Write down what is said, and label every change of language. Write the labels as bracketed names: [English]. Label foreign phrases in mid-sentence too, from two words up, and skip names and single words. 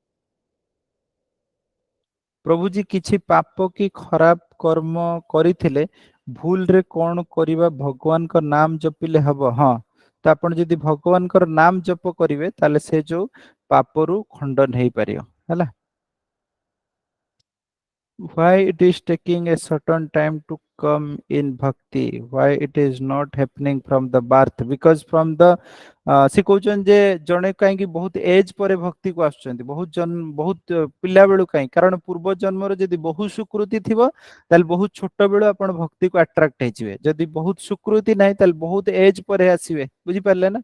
[Odia] ପ୍ରଭୁଜୀ କିଛି ପାପ କି ଖରାପ କର୍ମ କରିଥିଲେ ଭୁଲରେ କଣ କରିବା, ଭଗବାନଙ୍କ ନାମ ଜପିଲେ ହବ? ହଁ, ତ ଆପଣ ଯଦି ଭଗବାନଙ୍କର ନାମ ଜପ କରିବେ ତାହେଲେ ସେ ଯୋଉ ପାପରୁ ଖଣ୍ଡନ ହେଇପାରିବ, ହେଲା। [English] Why it is taking a certain time to come in bhakti? Why it is not happening from the birth? Because from the [Odia] ସେ କହୁଛନ୍ତି ଯେ ଜଣେ କାହିଁକି ବହୁତ ଏଜ୍ ପରେ ଭକ୍ତିକୁ ଆସୁଛନ୍ତି, ବହୁତ ପିଲା ବେଳୁ କାହିଁ, କାରଣ ପୂର୍ବ ଜନ୍ମର ଯଦି ବହୁତ ସୁକୃତି ଥିବ ତାହେଲେ ବହୁତ ଛୋଟ ବେଳୁ ଆପଣ ଭକ୍ତିକୁ ଆଟ୍ରାକ୍ଟ ହେଇଯିବେ। ଯଦି ବହୁତ ସୁକୃତି ନାହିଁ ତାହେଲେ ବହୁତ ଏଜ୍ ପରେ ଆସିବେ, ବୁଝିପାରିଲେ ନା?